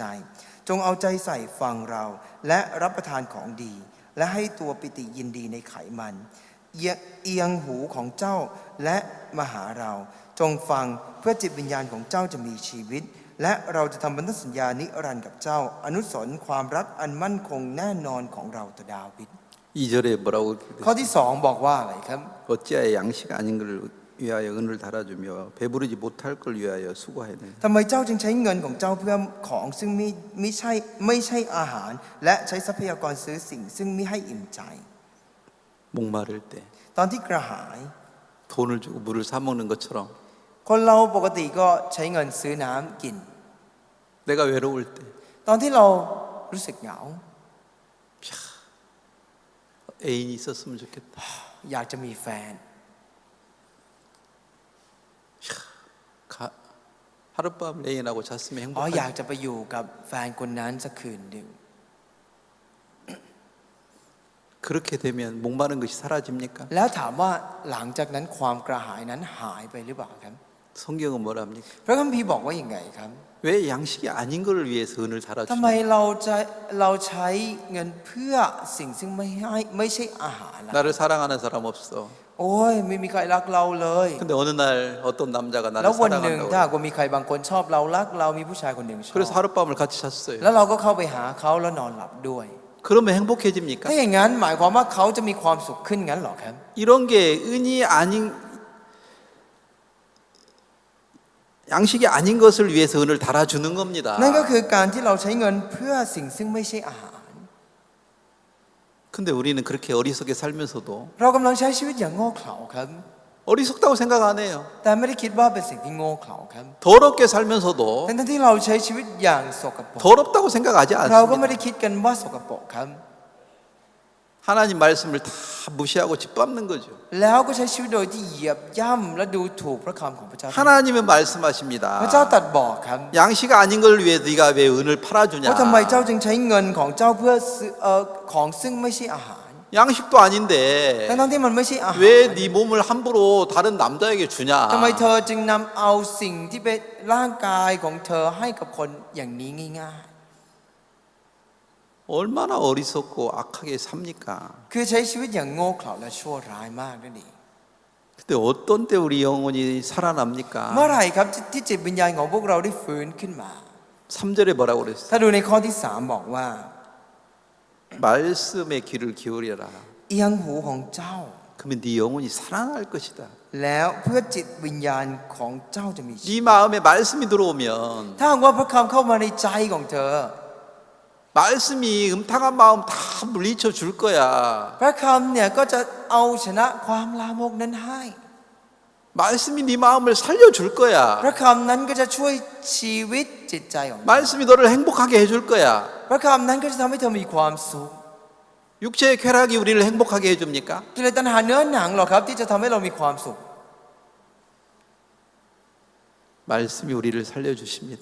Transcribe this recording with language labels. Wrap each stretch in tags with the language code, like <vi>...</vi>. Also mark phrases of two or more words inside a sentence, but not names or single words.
<th>จงเอาใจใส่ฟังเราและรับประทานของดี และให้ตัวปิติยินดีในไขมันเอียงหูของเจ้าและมาหาเราจงฟังเพื่อจิตวิญญาณของเจ้าจะมีชีวิต และเราจะทำพันธสัญญานิรันดร์กับเจ้า อนุสรณ์ความรักอันมั่นคงแน่นอนของเราต่อดาวิด</th> <ko>2절에 뭐라고</ko> <th>ข้อที่สองบอกว่าอะไรครับ</th> <ko>어찌하여 양식 아닌 걸 위하여 은을 달아주며 배부르지 못할 걸 위하여 수고하네.</ko> <th>ทำไมเจ้าจึงใช้เงินของเจ้าเพื่อของซึ่งไม่ใช่อาหาร และใช้ทรัพยากรซื้อสิ่งซึ่งไม่ให้อิ่มใจ</th> <ko>목마를 때</ko> <th>ตอนที่กระหาย</th> <ko>돈을 주고 물을 사 먹는 것처럼</ko> <th>คนเราปกติก็ใช้เงินซื้อน้ำกิน</th> <ko>내가 외로울 때</ko> <th>ตอนที่เรารู้สึกเหงา</th> <ko>애인이 있었으면 좋겠다.</ko> <th>อยากจะมีแฟน</th> <ko>하룻밤 애인하고 잤으면</ko> <th>อ๋อ</th> <ko>행복하지.</ko> <th>อยากจะไปอยู่กับแฟนคนนั้นสักคืนหนึ่ง</th> <ko>그렇게 되면 목마른 것이 사라집니까?</ko> <th>แล้วถามว่าหลังจากนั้นความกระหายนั้นหายไปหรือเปล่าครับ</th> <ko>성경은 뭐랍니까?</ko> <th>พระคัมภีร์บอกว่าอย่างไงครับ</th> <ko>왜 양식이 아닌 것을 위해서 은을</ko> <th>ทำไม</th> <ko>달아주냐?</ko> <th>เราใช้เงินเพื่อสิ่งซึ่งไม่ใช่อาหารล่ะ</th> <ko>나를 사랑하는 사람 없어.</ko> <th>โอ้ยไม่มีใครรักเราเลย</th> <ko>근데 어느 날 어떤 남자가</ko> <th>แล้</th> <ko>나를</ko> <th>ววันหนึ่ง</th> <ko>사랑한다고</ko> <th>ถ้า</th> <ko>그래.</ko> <th>หากว่ามีใครบางคนชอบเรารักเรามีผู้ชายคนหนึ่งชอบ</th> <ko>그래서 하룻밤을 같이 잤어요.</ko> <th>แล้วเราก็เข้าไปหาเขาแล้วนอนหลับด้วย</th> <ko>그러면 행복해집니까?</ko> <th>ถ้าอย่างนั้นหมายความว่าเขาจะมีความสุขขึ้นงั้นเหรอครับ</th> <ko>이런 게 은이 아닌 양식이 아닌 것을 위해서 은을 달아주는 겁니다.</ko> <th>นั่นก็คือการที่เราใช้เงินเพื่อสิ่งซึ่งไม่ใช่อาหาร</th> <ko>근데 우리는 그렇게 어리석게 살면서도</ko> <th>เรากำลังใช้ชีวิตอย่างโง่เขลาครับ</th> <ko>어리석다고 생각 안 해요.</ko> <th>แต่ไม่ได้คิดว่าเป็นสิ่งที่โง่เขลาครับ</th> <ko>더럽게 살면서도</ko> <th>ทั้งที่เราใช้ชีวิตอย่างสกปรก</th> <ko>더럽다고 생각하지</ko> <th>เราก็ไม่</th> <ko>않습니다.</ko> <th>ได้คิดกันว่าสกปรกครับ</th> <ko>하나님 말씀을 다 무시하고 짓밟는 거죠.</ko> <th>แล้วก็ใช้ชีวิตโดยที่เหยียบย่ำและดูถูกพระคำของพระเจ้า</th> <ko>하나님은</ko> <th>พระเจ้า</th> <ko>말씀하십니다.</ko> <th>ตรัสบอกครับ</th> <ko>양식 아닌 걸 위해 네가 왜 은을 팔아주냐?</ko> <th>ว่าทำไมเจ้าจึงใช้เงินของเจ้าเพื่อซื้อของซึ่งไม่ใช่อาหาร</th> <ko>양식도 아닌데</ko> <th>ทั้งที่มันไม่ใช่อาหาร</th> <ko>왜 네 몸을 함부로 다른 남자에게 주냐?</ko> <th>ทำไมเธอจึงนำเอาสิ่งที่เป็นร่างกายของเธอให้กับคนอย่างนี้ง่าย</th> <ko>얼마나 어리석고 악하게 삽니까?</ko> <th>ๆ คือใช้ชีวิตอย่างโง่เขลาและชั่วร้ายมากนั่นเอง</th> <ko>근데 어떤 때 우리 영혼이 살아납니까?</ko> <th>เมื่อไหร่ครับที่จิตวิญญาณของพวกเราได้ฟื้นขึ้นมา</th> <ko>3절에 뭐라고 그랬어요?</ko> <th>ถ้าดูในข้อที่3บอกว่า</th> <ko>말씀의 귀를 기울여라.</ko> <th>เอียงหูของเจ้า</th> <ko>그러면 네 영혼이 살아날 것이다.</ko> <th>แล้วเพื่อจิตวิญญาณของเจ้าจะมีชีวิต</th> <ko>네 마음에 말씀이 들어오면</ko> <th>ถ้าหากว่าพระคำเข้ามาในใจของเธอ</th> <ko>말씀이 음탕한 마음 다 물리쳐 줄 거야.</ko> <th>พระคำเนี่ยก็จะเอาชนะความลามกนั้นให้</th> <ko>말씀이 네 마음을 살려 줄</ko> <th>พ</th> <ko>거야.</ko> <th>ระคำนั้นก็จะช่วยชีวิตจิตใจของเธอ</th> <ko>말씀이 너를 행복하게 해줄 거야.</ko> <th>พระคำนั้นก็จะทำให้เธอมีความสุข</th> <ko>육체의 쾌락이 우리를 행복하게 해줍니까?</ko> <th>กิเลสตัณหาเนื้อหนังหรอครับที่จะทำให้เรามีความสุข</th> <ko>말씀이 우리를 살려주십니다.</ko>